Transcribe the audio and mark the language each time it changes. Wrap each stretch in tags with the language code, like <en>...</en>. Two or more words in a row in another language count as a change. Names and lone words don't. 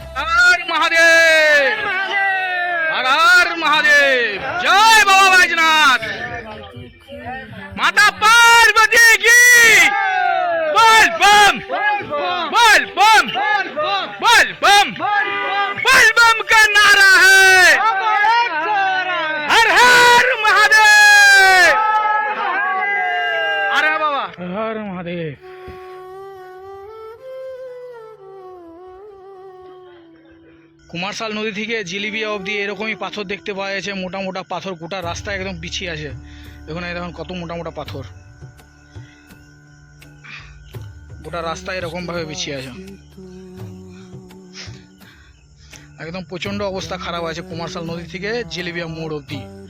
<bn>হর মহাদেব, হর হর মহাদেব, জয় বাবা বৈজনাথ। মাতা পার্বতী কি বল বম, বল বম, বল বম, বল</bn> <hi>बम का नारा है, हर हर महादेव। अरे बाबा, हर हर महादेव।</hi> <bn>কুমারশাল নদী থেকে জিলিবিয়া অবধি এরকমই পাথর দেখতে পাওয়া যাচ্ছে, মোটা মোটা পাথর, গোটা রাস্তা একদম বিছিয়ে আছে। দেখুন এই দেখুন কত মোটা মোটা পাথর, গোটা রাস্তা এরকম ভাবে বিছিয়ে আছে, একদম প্রচন্ড অবস্থা খারাপ আছে কুমারশাল নদী থেকে জিলিবিয়া মোড় অবধি।</bn>